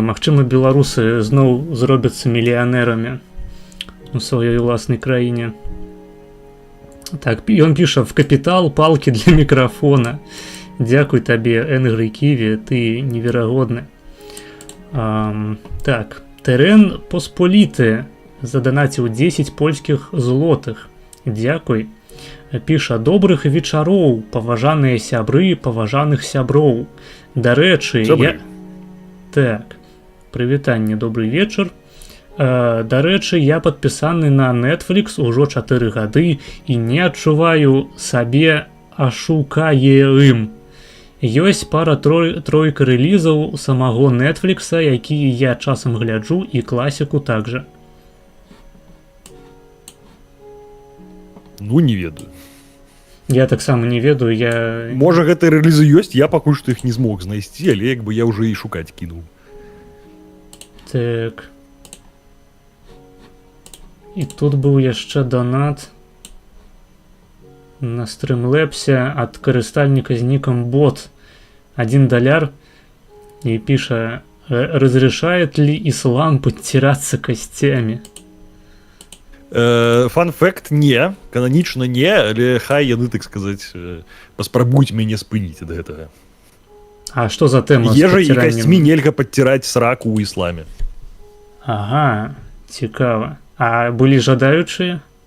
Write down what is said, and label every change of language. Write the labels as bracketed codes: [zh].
[be] Магчыма, беларусы зноў зробяцца мільянерамі у сваёй уласнай краіне. Так, ён піша: в капітал палкі для мікрафона. Дзякуй табе, Энгрі Ківі, ты неверагодны. Так, Терен Посполіты заданаціў 10 польскіх злотых. Дзякуй. Піша: добрых вечароў, паважаныя сябры, паважаных сяброў. Дарэчы, Так, прывітанне, добрый вечар. Дарэчы, я падпісаны на Netflix ужо 4 гады і не адчуваю сабе ашукаем. Ёсць пара-тройка рэлізаў самого Netflix, якія я часам гляджу, і класіку также. Ну, не ведаю. Я таксама не ведаю, я... Можа, гэтыя рэлізы ёсць, я пакуль што іх не змог знайсці, але як бы я ўжо і шукаць кінуў. Так. І тут быў яшчэ донат на Streamlabs ад карыстальніка з нікам бот. [ru] $1 и пиша: разрешает ли ислам подтираться костями? [be] Фан-факт не, кананічна не, але хай яны, так сказаць, паспрабуюць мяне спыніць ад гэтага. А што за тэма? Ежай і касцьмі нельга падціраць сраку ў ісламе. Ага, цікава. А былі жадаючыя?